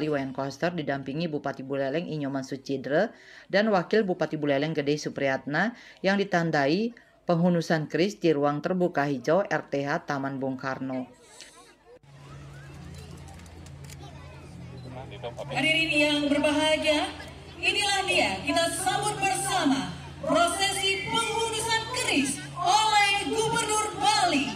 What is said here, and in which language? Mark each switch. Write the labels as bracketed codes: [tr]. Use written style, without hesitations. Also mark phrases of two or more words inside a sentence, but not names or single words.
[id] Wayan Koster didampingi Bupati Buleleng Inyoman Sucidre dan Wakil Bupati Buleleng Gede Supriyatna yang ditandai penghunusan keris di ruang terbuka hijau RTH Taman Bung Karno. Hadirin yang berbahagia, inilah dia, kita sambut bersama prosesi penghunusan keris oleh Gubernur Bali.